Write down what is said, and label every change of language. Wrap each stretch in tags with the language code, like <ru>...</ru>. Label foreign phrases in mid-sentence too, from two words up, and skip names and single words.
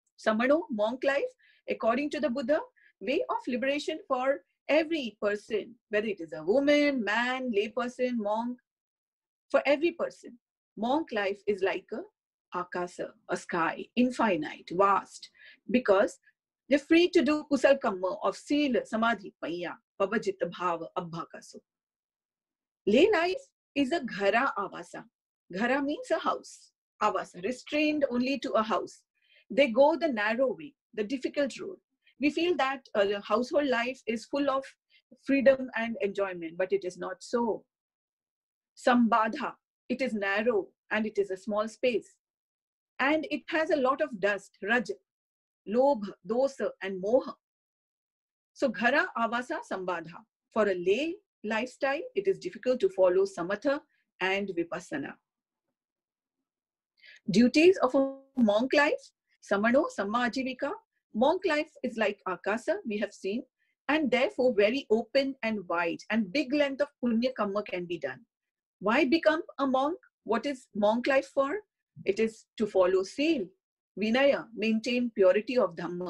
<en>Samano, monk life, according to the Buddha, way of liberation for every person, whether it is a woman, man, lay person, monk, for every person. Monk life is like a akasa, a sky, infinite, vast, because they're free to do</en> <pi>kusal kamma</pi> <en>of</en> <pi>sila, samadhi, paya, pavajita bhava, abhakaso.</pi> <en>Lay life is a</en> <pi>ghara avasa.</pi> <en>Ghara means a house. Avasa, restrained only to a house. They go the narrow way, the difficult road. We feel that the household life is full of freedom and enjoyment, but it is not so. Sambadha, it is narrow and it is a small space. And it has a lot of dust, raj,</en> <pi>lobha, dosa, and moha. So ghara, avasa, sambadha.</pi> <en>For a lay lifestyle, it is difficult to follow samatha and vipassana. Duties of a monk life,</en> <pi>samano, samma ajivika.</pi> <en>Monk life is like akasa, we have seen, and therefore very open and wide, and big length of</en> <pi>punya kamma</pi> <en>can be done. Why become a monk? What is monk life for? It is to follow seal, vinaya, maintain purity of dhamma.</en>